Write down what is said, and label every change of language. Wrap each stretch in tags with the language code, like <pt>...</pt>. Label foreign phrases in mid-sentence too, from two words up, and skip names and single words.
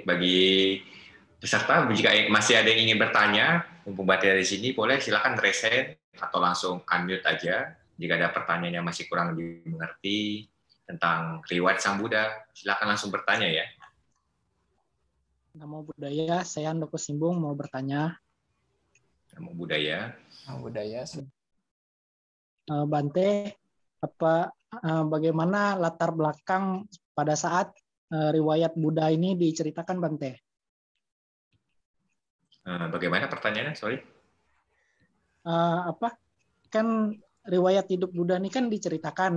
<id>Bagi peserta, jika masih ada yang ingin bertanya, mumpung Bante dari sini, boleh silakan reset atau langsung unmute aja. Jika ada pertanyaan yang masih kurang lebih mengerti tentang riwayat Sang Buddha, silakan langsung bertanya ya.</id> <pi>Namo Buddhaya,</pi> <id>saya Andoko Simbung mau bertanya.</id> <pi>Namo Buddhaya. Namo Buddhaya.</pi> <id>Bante, bagaimana latar belakang pada saat riwayat Buddha ini diceritakan, Bante? Bagaimana pertanyaannya? Sorry. Kan riwayat hidup Buddha ini kan diceritakan.</id>